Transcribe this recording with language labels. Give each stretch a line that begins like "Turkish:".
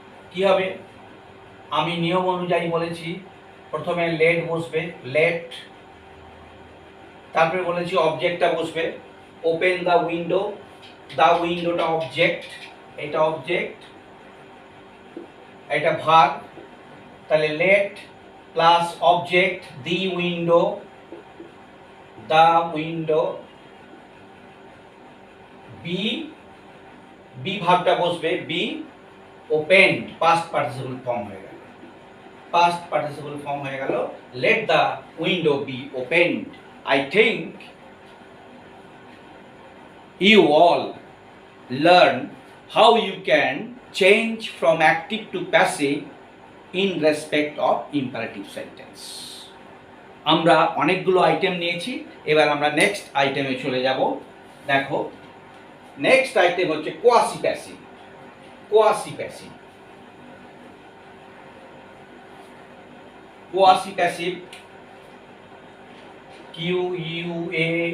Bangla: কি হবে? আমি নিয়ম অনুযায়ী বলেছি প্রথমে লেট বসবে, লেট, তারপরে বলেছি অবজেক্টটা বসবে,
English: open the window,
Bangla: the উইন্ডোটা object, এটা অবজেক্ট, এটা ভার্ব, তাহলে let plus object the window, the window, B, B ভার্বটা বসবে, be opened, past participle form হয়ে গেল, পাস্ট পার্টিসিপল ফর্ম হয়ে গেল,
English: Let the window be opened. I think you all learn how you can change from active to passive in respect of imperative sentence.
Bangla: আমরা অনেকগুলো item নিয়েছি, এবার আমরা next আইটেমে চলে যাব। দেখো নেক্সট আইটেম হচ্ছে quasi passive, quasi passive, quasi passive, QUASIPASSIV।